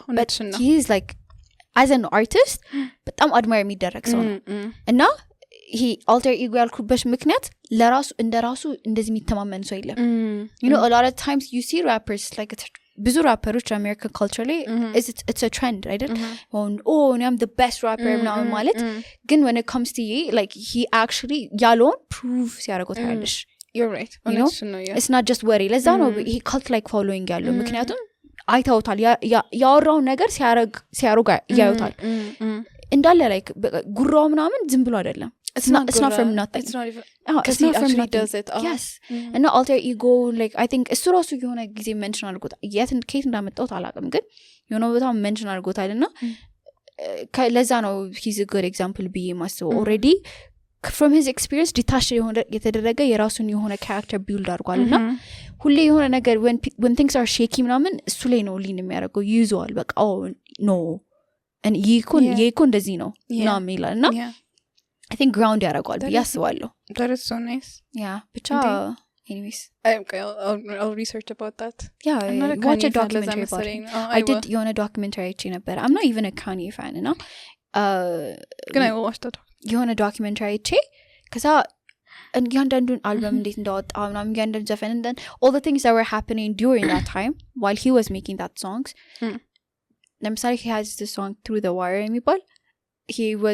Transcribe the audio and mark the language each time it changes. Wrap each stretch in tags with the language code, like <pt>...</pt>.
<en>but he is like as an artist</en> <am>በጣም</am> <en>admire</en> <am>የሚደረግ ሰው ነው እና</am> <en>he alter ego</en> <am>ያልኩበት ምክንያት ለራሱ እንደራሱ እንደዚህ የሚተማመን ሰው የለም</am> <en>you know a lot of times you see rappers like</en> <am>ብዙ ራፐሮች</am> <en>American culturally it's a trend right I'm the best rapper now</en> <am>ማለት ግን</am> <en>when it comes to like he actually</en> <am>ያለውን</am> <en>prove</en> <am>ሲያደርገው ታያለሽ</am> <en>you're right you know it's not just worry</en> <am>ለዛ ነው</am> <en>he cult like following</en> <am>ያለው ምክንያቱም አይታውታል ያወራው ነገር ሲያረጋ ያዩታል እንዳለ</am> <en>like</en> <am>ጉራው ምናምን ዝም ብሎ አይደለም</am> <en>it's not from nothing it's not even it's not from nothing does it yes and alter ego like I think</en> <am>እሱ ራሱ የሆነ ጊዜ ሜንሽን አድርጎታል ከየት እንዳመጣው አላውቅም ግን የሆነ ቦታ ሜንሽን አድርጎታልና ለዛ ነው</am> <en>he's a good example</en> <am>ብዬ ማስበው</am> <en>already from his experience detached</en> <am>የተደረገ የራሱን የሆነ character build አድርጓልና ሁሌ የሆነ ነገር</am> <en>when things are shaky</en> <am>ምናምን እሱ ላይ ነው ሊን የሚያደርገው ይዟል በቃ no and ይኮን እንደዚህ ነው ምናምን ይላልና</am> <en>I think</en> <am>ground ያደርጓል ብዬ አስባለሁ</am> <en>that is so nice yeah ብቻ anyways I'll research about that yeah watch a documentary about it I did</en> <am>የሆነ</am> <en>documentary</en> <am>አይቼ ነበር</am> <en>I'm not even a Kanye fan you know</en> <am>ግን</am> <en>I will watch that</en> <am>የሆነ</am> <en>documentary</en> <am>አይቼ ከዛ እያንዳንዱን አልበም እንዴት እንዳወጣ ምናምን እያንዳንዱ ዘፈን</am> <en>and then all the things that were happening during that time while he was making that songs</en> <am>ለምሳሌ</am> <en>he has this song Through the Wire</en> <am>የሚባል</am> <en>he</en>